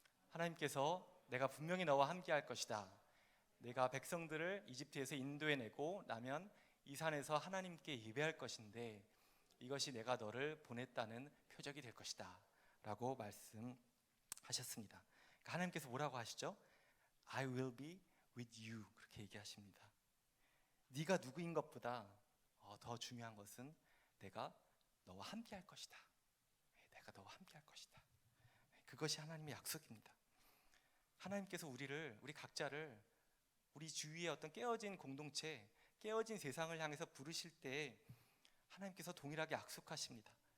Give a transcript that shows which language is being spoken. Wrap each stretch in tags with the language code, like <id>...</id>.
<ko>하나님께서 내가 분명히 너와 함께 할 것이다. 내가 백성들을 이집트에서 인도해내고 나면 이 산에서 하나님께 예배할 것인데 이것이 내가 너를 보냈다는 표적이 될 것이다 라고 말씀하셨습니다. 그러니까 하나님께서 뭐라고 하시죠?</ko> <en>I will be with you</en> <ko>그렇게 얘기하십니다. 네가 누구인 것보다 더 중요한 것은 내가 너와 함께 할 것이다. 내가 너와 함께 할 것이다. 그것이 하나님의 약속입니다. 하나님께서 우리 각자를 우리 주위의 어떤 깨어진 공동체, 깨어진 세상을 향해서 부르실 때 하나님께서 동일하게 약속하십니다.</ko>